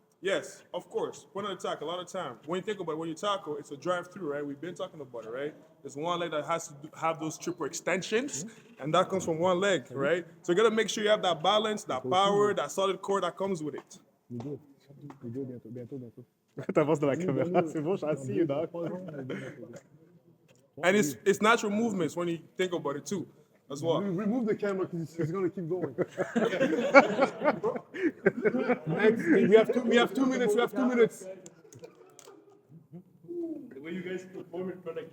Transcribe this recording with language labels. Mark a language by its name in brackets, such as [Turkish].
[English] Yes, of course. Point of attack. A lot of time when you think about it, when you tackle, it's a drive through, right? We've been talking about it, right? There's one leg that has to have those triple extensions, and that comes from one leg, right? So you gotta make sure you have that balance, that power, that solid core that comes with it. [French] Bientôt. T'avances dans la caméra, c'est bon, je suis assis, [English] dog. And it's natural movements when you think about it too, as well. Remove the camera because it's going to keep going. Next, we have 2 minutes. We have 2 minutes. The way you guys perform in front of